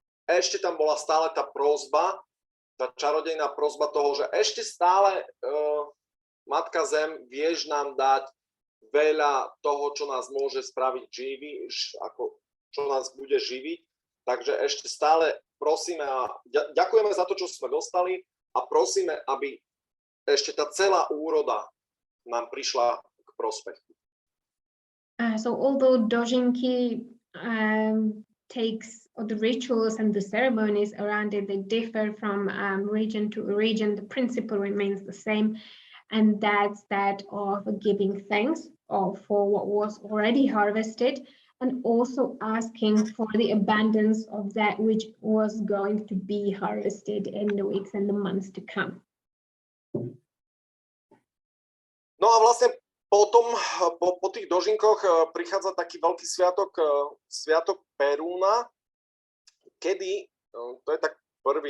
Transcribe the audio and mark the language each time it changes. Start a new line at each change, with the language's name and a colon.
Slovak: ešte tam bola stále tá prosba, tá čarodejná prosba toho, že ešte stále Matka Zem, vieš nám dať veľa toho, čo nás môže spraviť živý, čo nás bude živiť. Takže ešte stále prosíme a ďakujeme za to, čo sme dostali a prosíme, aby ešte tá celá úroda nám prišla k prospechu.
English: So although Dožinky takes the rituals and the ceremonies around it, they differ from region to region, the principle remains the same. And that's that of giving thanks for what was already harvested, and also asking for the abundance of that which was going to be harvested in the weeks and the months to come.
Slovak: No a vlastne potom po tých dožinkoch prichádza taký veľký sviatok Perúna, kedy, to je tak 1.